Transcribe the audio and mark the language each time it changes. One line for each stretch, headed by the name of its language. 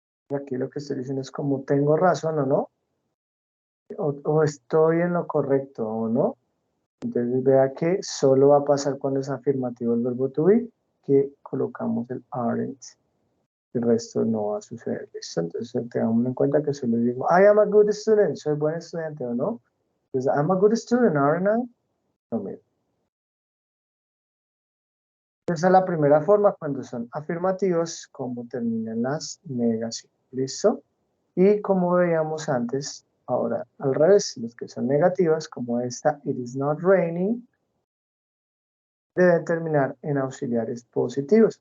Spanish: Y aquí lo que estoy diciendo es como tengo razón o no, o estoy en lo correcto o no. Entonces vea que solo va a pasar cuando es afirmativo el verbo to be, que colocamos el aren't. El resto no va a suceder. ¿Listo? Entonces tengamos en cuenta que solo digo,
English: I am a good student,
Spanish: soy buen estudiante o no.
English: Entonces, I'm a good student, aren't I?
Spanish: No, mira. Esa es la primera forma cuando son afirmativos, como terminan las negaciones. ¿Listo? Y como veíamos antes, ahora al revés, los que son negativas, como esta,
English: it is not raining,
Spanish: deben terminar en auxiliares positivos.